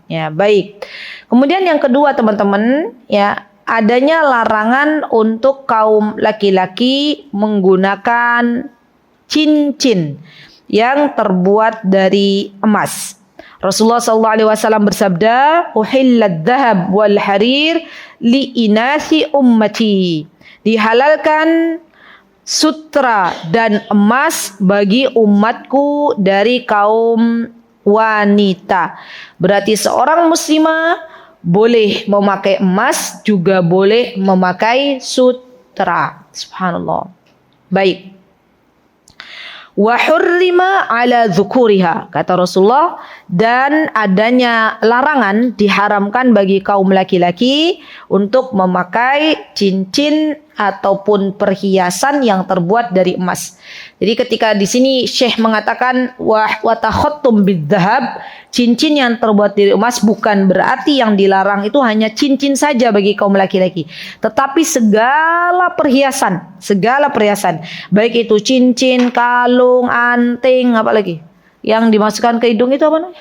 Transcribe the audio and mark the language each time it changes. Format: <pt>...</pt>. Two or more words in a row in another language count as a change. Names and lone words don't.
<id>Ya, baik. Kemudian yang kedua teman-teman, ya, adanya larangan untuk kaum laki-laki menggunakan cincin yang terbuat dari emas. Rasulullah SAW bersabda,</id> <ar>"أحلت الذهب والحرير لإناث أمتي."</ar> <id>Dihalalkan sutra dan emas bagi umatku dari kaum wanita. Berarti seorang muslimah boleh memakai emas, juga boleh memakai sutra. Subhanallah. Baik.</id> <ar>وحرم على ذكورها,</ar> <id>kata Rasulullah, dan adanya larangan, diharamkan bagi kaum laki-laki untuk memakai cincin ataupun perhiasan yang terbuat dari emas. Jadi ketika di sini Syekh mengatakan</id> <ar>والتختم بالذهب,</ar> <id>cincin yang terbuat dari emas, bukan berarti yang dilarang itu hanya cincin saja bagi kaum laki-laki, tetapi segala perhiasan, baik itu cincin, kalung, anting, apalagi yang dimasukkan ke hidung itu apa namanya?</id>